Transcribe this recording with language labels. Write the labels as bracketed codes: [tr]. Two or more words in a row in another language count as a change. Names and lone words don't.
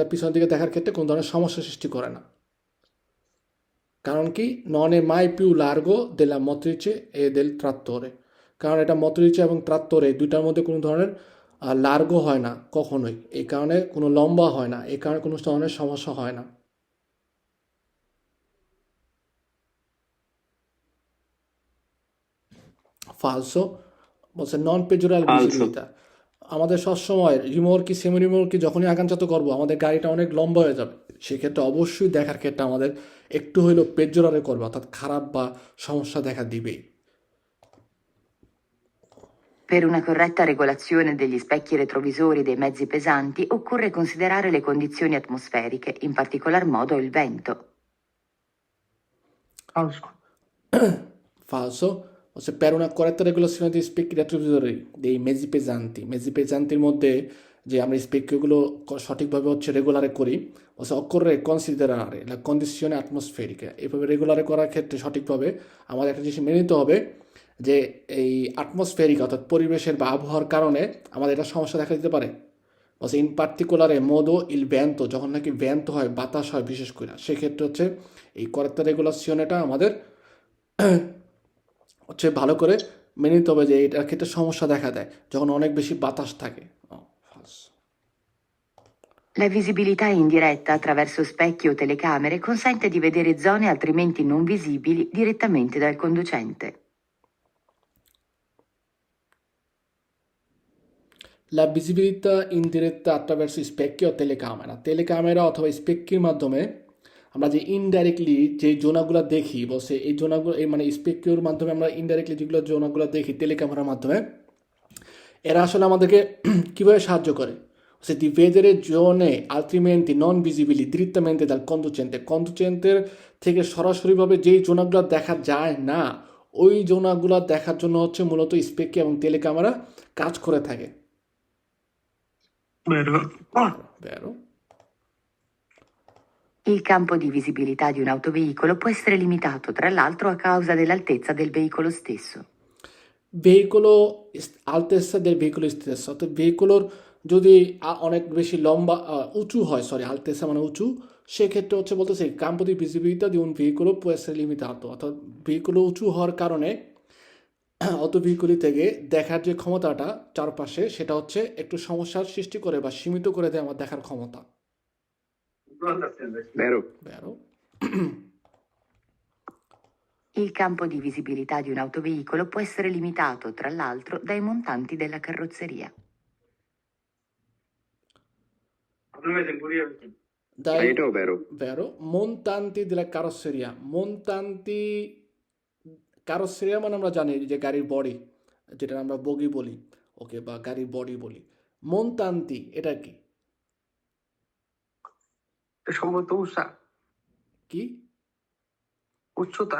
[bn] পিছনের দিকে দেখার ক্ষেত্রে কোনো ধরনের সমস্যা সৃষ্টি করে না কারণ কি [it] non è mai più largo della motrice e del trattore [bn] কারণ এটা মত্রিচে এবং ট্রাত্তরে দুইটার মধ্যে কোনো ধরনের লার্গো হয় না কখনোই এই কারণে কোনো লম্বা হয় না এই কারণে কোনো ধরনের সমস্যা হয় না falso বলছে [it] non peggiora Falso. [bn] ভিজিবিলিটা আমাদের সবসময় [it] rimorchi semi rimorchi [bn] যখনই আগামচাত করবো আমাদের গাড়িটা অনেক লম্বা হয়ে যাবে, সেক্ষেত্রে অবশ্যই দেখার ক্ষেত্রে আমাদের একটু হইলেও পেজোরারে করবে, অর্থাৎ খারাপ বা সমস্যা দেখা দিবেই। [it] Per una corretta regolazione degli specchi retrovisori dei mezzi pesanti occorre considerare le condizioni atmosferiche, in particolar modo il vento. Falso. Falso. Ossia, per una corretta regolazione degli specchi retrovisori dei mezzi pesantiর [bn] মধ্যে যে আমরা স্পেকগুলো সঠিকভাবে রেগুলারে করি, [it] occorre considerare la condizione atmosferica, [bn] এভাবে রেগুলারে করার ক্ষেত্রে সঠিকভাবে আমাদের একটা জিনিস মেনে নিতে হবে যে এই অ্যাটমসফেরিক অর্থাৎ পরিবেশের বা আবহাওয়ার কারণে আমাদের এটা সমস্যা দেখা দিতে পারে। [it] in particolar modo il vento, [bn] যখন নাকি ভ্যান্তো হয় বাতাস হয় বিশেষ করে, সেক্ষেত্রে এই [it] corretta regolazione [bn] আমাদের ভালো করে মেনে নিতে হবে যে এটার ক্ষেত্রে সমস্যা দেখা দেয় যখন অনেক বেশি বাতাস থাকে। [it] La visibilità indiretta attraverso specchi o telecamere consente di vedere zone altrimenti non visibili direttamente dal conducente. La visibilità indiretta attraverso specchi o telecamera [bn] অথবা স্পেক্কির মাধ্যমে আমরা যে ইনডাইরেক্টলি যে জোনাগুলো দেখি, বলছে এই জোনাগুলো মানে স্পেক্কিওর মাধ্যমে আমরা ইনডাইরেক্টলি যেগুলো জোনাগুলো দেখি টেলিক্যামেরার মাধ্যমে, এরা আসলে আমাদেরকে কীভাবে সাহায্য করে? [it] di vedere zone altrimenti non visibili direttamente dal conducente [bn] থেকে সরাসরিভাবে যেই জোনাগুলো দেখা যায় না ওই জোনাগুলো দেখার জন্য মূলত স্পেক্কি এবং টেলিক্যামেরা কাজ করে থাকে। [it] Vero. Vero. Il campo di visibilità di un autoveicolo può essere limitato, tra l'altro, a causa dell'altezza del veicolo stesso. altezza del veicolo stesso, [bn] অর্থাৎ ভেহিকলের যদি অনেক বেশি লম্বা উঁচু হয়, altezza মানে উঁচু, সেক্ষেত্রে বলতেছে [it] campo di visibilità di un veicolo può essere limitato, [bn] অর্থাৎ ভেহিকল উঁচু হওয়ার কারণে অটোভেহিকলি থেকে দেখার যে ক্ষমতাটা চারপাশে সেটা একটু সমস্যার সৃষ্টি করে বা সীমিত করে দেয় আমার দেখার ক্ষমতা। [it] Vero. Vero. Il campo di visibilità di un autoveicolo può essere limitato, tra l'altro, dai montanti della carrozzeria. [bn] এটাও vero. [it] Vero. Montanti della carrozzeria. [bn] কারোসেরিয়া মানে আমরা জানি যে গাড়ির বডি, যেটা আমরা বগি বলি, ওকে, বা গাড়ির বডি বলি। মনতান্তি এটা কি? সম্ভবত কি? উচ্চতা।